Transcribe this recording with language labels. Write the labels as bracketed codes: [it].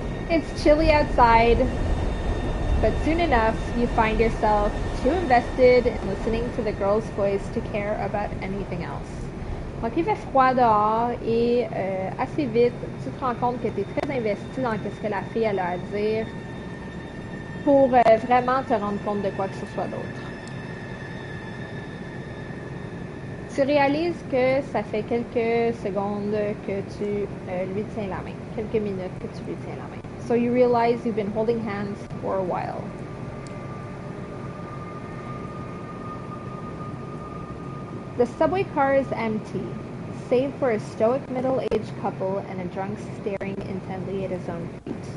[en] It's chilly outside, but soon enough, you find yourself too invested in listening to the girl's voice to care about anything else. [fr] Donc, il fait froid dehors et assez vite, tu te rends compte que tu es très investi dans ce que la fille elle a à dire pour vraiment te rendre compte de quoi que ce soit d'autre. Tu réalises que ça fait quelques secondes que tu lui tiens la main, quelques minutes que tu lui tiens la main. [en] So you realize you've been holding hands for a while. The subway car is empty, save for a stoic middle-aged couple and a drunk staring intently at his own feet.